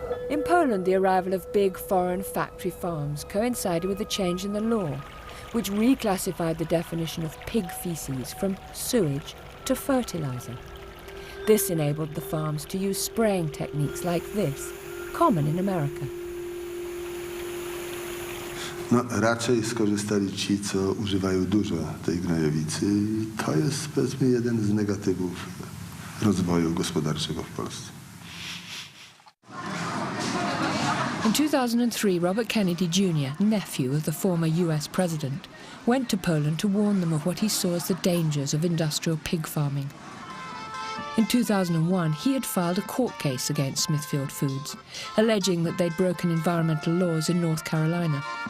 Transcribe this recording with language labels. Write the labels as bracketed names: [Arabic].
[English] In Poland, the arrival of big foreign factory farms coincided with a change in the law, which reclassified the definition of pig feces from sewage to fertilizer. This enabled the farms to use spraying techniques like this, common in America. [Polish] No, raczej skorzystali ci, co używają dużo tej gnojowicy. To jest, powiedzmy, jeden z negatywów rozwoju gospodarczego w Polsce. [English] In 2003, Robert Kennedy Jr., nephew of the former US president, went to Poland to warn them of what he saw as the dangers of industrial pig farming. In 2001, he had filed a court case against Smithfield Foods, alleging that they'd broken environmental laws in North Carolina.